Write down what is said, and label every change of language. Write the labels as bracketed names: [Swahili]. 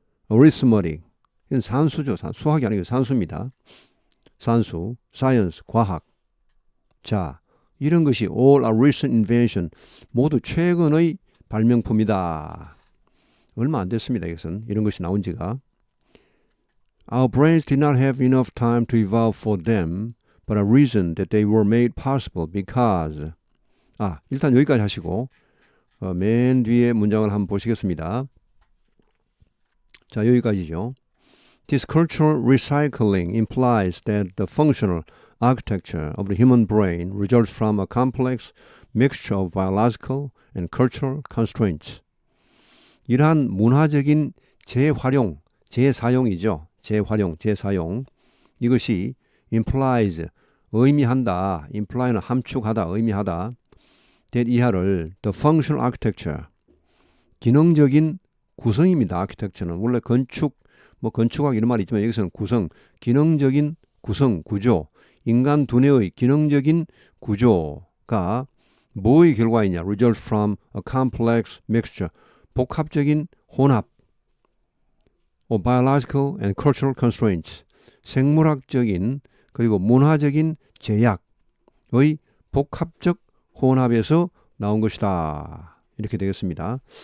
[Korean] arithmetic, 이건 산수죠. 수학이 아니고 산수입니다. 산수, science, 과학. 자, 이런 것이 [English] all are recent invention, [Korean] 모두 최근의 발명품이다. 얼마 안 됐습니다. 이것은 이런 것이 나온 지가. [English] Our brains did not have enough time to evolve for them, but a reason that they were made possible because. [Korean] 일단 여기까지 하시고 맨 뒤에 문장을 한번 보시겠습니다. 자, 여기까지죠. [English] This cultural recycling implies that the functional architecture of the human brain results from a complex mixture of biological and cultural constraints. [Korean] 이러한 문화적인 재활용, 재사용이죠. 재사용. 이것이 implies, 의미한다. imply는 함축하다, 의미하다. that 이하를 [English] the functional architecture, [Korean] 기능적인 구성입니다. architecture는 원래 건축학 이런 말이 있지만 여기서는 구성, 기능적인 구성, 구조, 인간 두뇌의 기능적인 구조가 뭐의 결과이냐? [English] result from a complex mixture, [Korean] 복합적인 혼합, [English] biological and cultural constraints, [Korean] 생물학적인 그리고 문화적인 제약의 복합적 혼합에서 나온 것이다. 이렇게 되겠습니다.